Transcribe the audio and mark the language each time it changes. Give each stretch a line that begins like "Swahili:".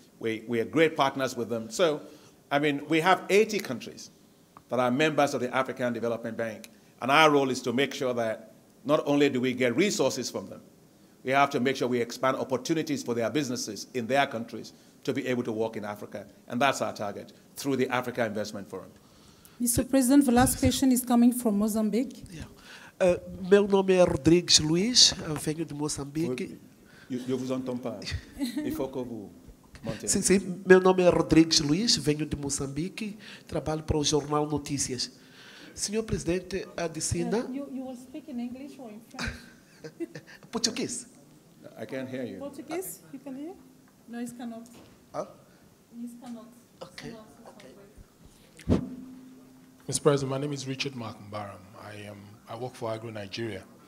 English: We are great partners with them. So, I mean, we have 80 countries that are members of the African Development Bank. And our role is to make sure that not only do we get resources from them, We have to make sure we expand opportunities for their businesses in their countries to be able to work in Africa. And that's our target through the Africa Investment Forum. Mr. President, the last question is coming from Mozambique. Yeah.
Portuguese: Meu nome é Rodrigues Luiz, venho de Moçambique.
French: Eu vous entends pas. Il faut que vous montez.
Portuguese: Sim, sim. Meu nome é Rodrigues Luiz, venho de Moçambique, trabalho para o jornal Notícias. Senhor Presidente, Adesina...
English: You will speak in English or in French?
Portuguese: Português.
English: I can't hear you. Portuguese? You can hear? No, he cannot. Huh? He cannot. Okay. Mr. President, my name is Richard Markenbaram. I work for Agro Nigeria.